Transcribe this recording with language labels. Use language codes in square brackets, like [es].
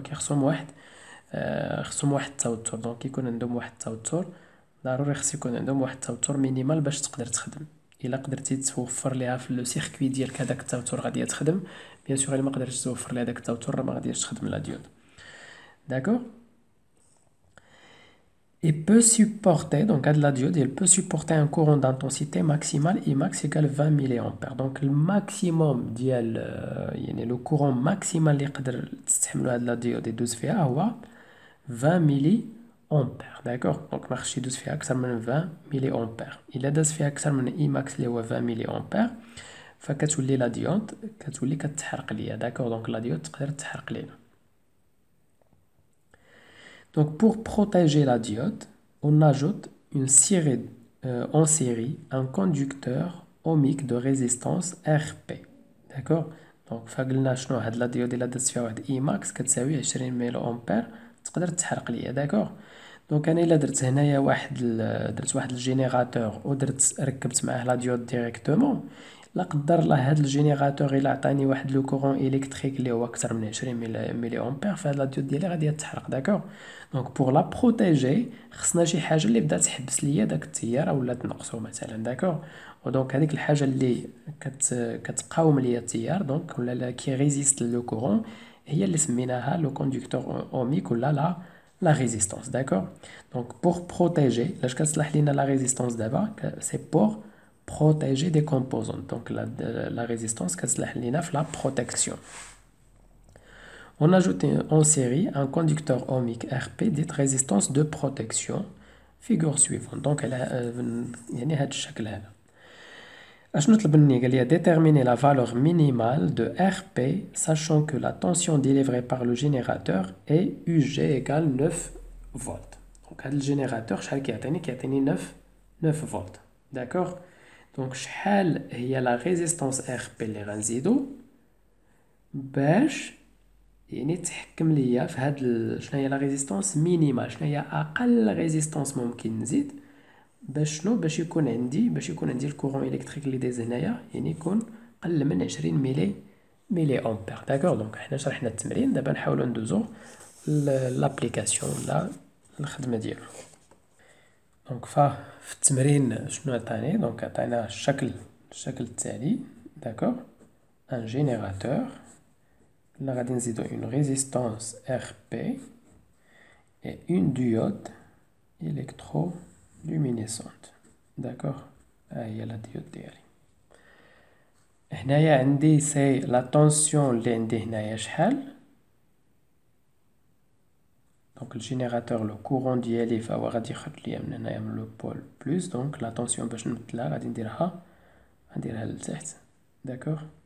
[ar] كيخصهم واحد خصهم واحد التوتر. دونك كيكون عندهم واحد التوتر، ضروري خص يكون عندهم واحد التوتر مينيمال باش تقدر تخدم. الا قدرتي توفر ليها في لو سيركوي ديالك هذاك التوتر غادي تخدم. بيان سور الا ما قدرتش توفر ليها داك التوتر ما غاديش تخدم لا ديود. [fr] داكوغ. Et peut supporter, donc la diode, elle peut supporter un courant d'intensité maximale Imax égale 20 mA. Donc le maximum [ar] ديال يعني [fr] le courant maximal [ar] اللي يقدر تستحملو هاد لا ديود يدوز فيها هو 20 ملي امبير. داكوغ. دونك ما خصش يدوز فيها اكثر من 20 ملي امبير. الا داز فيها اكثر من اي ماكس اللي هو 20 ملي امبير فكتولي لا ديود كتولي كتحرق ليا. داكوغ. دونك لا ديود تقدر تحرق لينا. [fr] Donc pour protéger la diode, on ajoute en série un conducteur ohmique de résistance RP. D'accord. [ar] Donc فقلنا شنو هاد لا ديود الا درت فيها واحد اي ماكس كتساوي 20 ميلو امبير تقدر تحرق ليا. داكوغ. دونك انا الا درت هنايا درت واحد الجينيراتور ودرت ركبت معاه لا ديود ديريكتومون، لا قدر الله هاد الجينيراتور الا عطاني واحد لو كورون الكتريك اللي هو اكثر من 20 ملي امبير فهاد لا ديود ديالي غادي تحرق. داكوغ. دونك بور لا بروتيجي خصنا شي حاجه اللي بدات تحبس ليا داك التيار اولا تنقصو مثلا. داكوغ. ودونك هذيك الحاجه اللي كتقاوم ليا التيار دونك ولا كي ريزيست لو كورون هي اللي سميناها لو كوندكتور اوميك ولا لا ريزيستانس. داكوغ. دونك بور بروتيجي لاش كتصلح لينا لا ريزيستانس دابا سي بور [fr] protéger des composants. Donc la résistance [ar] كتصلح لينا في [fr] la protection. On ajoute en série un conducteur ohmique RP dite résistance de protection. Figure suivante. [ar] Donc يعني هذا الشكل هذا. أشنو طلب مني؟ قال لي [fr] déterminer la valeur minimale de RP sachant que la tension délivrée par le générateur est UG égale 9 volts. [ar] Donc هذا الجينيراتور شحال كيعطيني؟ كيعطيني 9 فولت. داكوغ. دونك شحال هي لا ريزيستانس ار بي اللي غنزيدو باش يعني تحكم ليا في هاد شنو هي لا ريزيستانس مينيمال، شنو هي اقل ريزيستانس ممكن نزيد باش شنو باش يكون عندي الكورون الكتريك اللي دايز هنايا يعني يكون قل من 20 ملي امبير. داكوغ. دونك حنا شرحنا التمرين، دابا نحاولوا ندوزو لابليكاسيون ولا الخدمه ديالو. دونك في التمرين شنو عطاني؟ دونك عطانا الشكل التالي. [fr] داكوغ. ان جينيراتور là [ar] غادي نزيدو [fr] une résistance RP et une diode électroluminescente. [ar] داكوغ. ها هي لا ديود ديالي. هنايا عندي سي لا طونسيون اللي عندي هنايا شحال. [fr] Donc le générateur, le courant [ar] ديالي فهو غادي يخرج ليا من هنايا من لو بول بلس. دونك لا طونسيون باش نبدلها غادي نديرها لتحت. داكوغ.